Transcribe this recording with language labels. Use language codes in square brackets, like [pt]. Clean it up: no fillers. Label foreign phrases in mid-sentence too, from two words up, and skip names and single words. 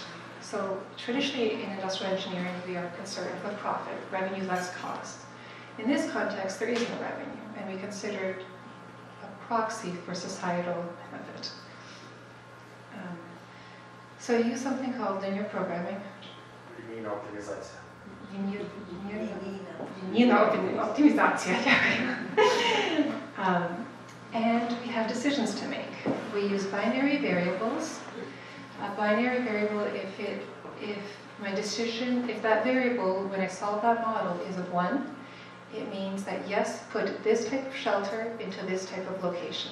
[en] So traditionally in industrial engineering, we are concerned with profit, revenue less cost. In this context, there is no revenue, and we considered a proxy for societal benefit. So I use something called linear programming. [uk] Лінійна оптимізація. Лінійна оптимізація. [en] And we have decisions to make. We use binary variables. A binary variable, if that variable, when I solve that model, is a 1, it means that yes, put this type of shelter into this type of location.